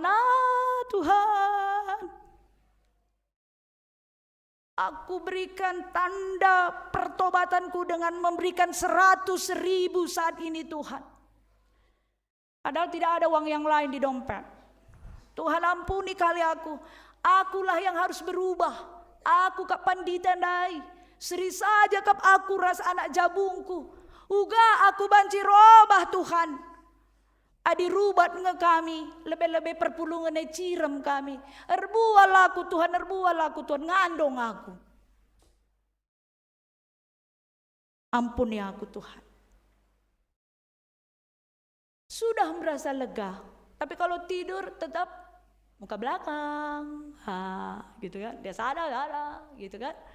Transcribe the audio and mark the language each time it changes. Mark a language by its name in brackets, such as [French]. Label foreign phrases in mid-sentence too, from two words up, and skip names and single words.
[Indonesian] Tuhan, aku berikan tanda pertobatanku dengan memberikan 100.000 saat ini Tuhan. Padahal tidak ada uang yang lain di dompet. Tuhan ampuni kali aku. Akulah yang harus berubah. [Batak Karo] Aku kap pandita dai. Seri saja kap aku ras anak jabungku. Uga aku banci robah Tuhan. Adi rubat nge kami, lebih-lebih perpulungan cirem kami. Erbual aku Tuhan, ngandong aku. [Indonesian] Ampuni aku Tuhan. Sudah merasa lega, tapi kalau tidur tetap muka belakang, gitu kan? Dia sadar, gitu kan?